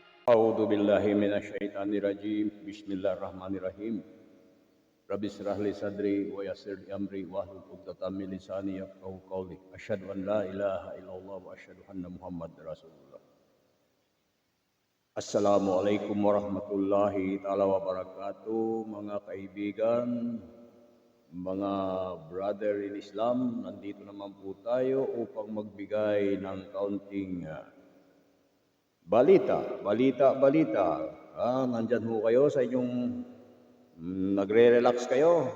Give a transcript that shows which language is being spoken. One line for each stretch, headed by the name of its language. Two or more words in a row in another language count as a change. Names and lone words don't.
Arabic: أعوذ بالله من الشيطان الرجيم. بسم الله الرحمن الرحيم. رب اشرح لي صدري ويسر لي أمري واحلل عقدة من لساني يفقهوا قولي. أشهد أن لا إله إلا الله وأشهد أن محمدا رسول الله. السلام عليكم ورحمة الله تعالى وبركاته,
Filipino: mga kaibigan, mga
English: brother in Islam.
Filipino: Nandito naman po tayo upang magbigay ng kaunting balita. Nandyan ho kayo sa inyong nagre-relax kayo.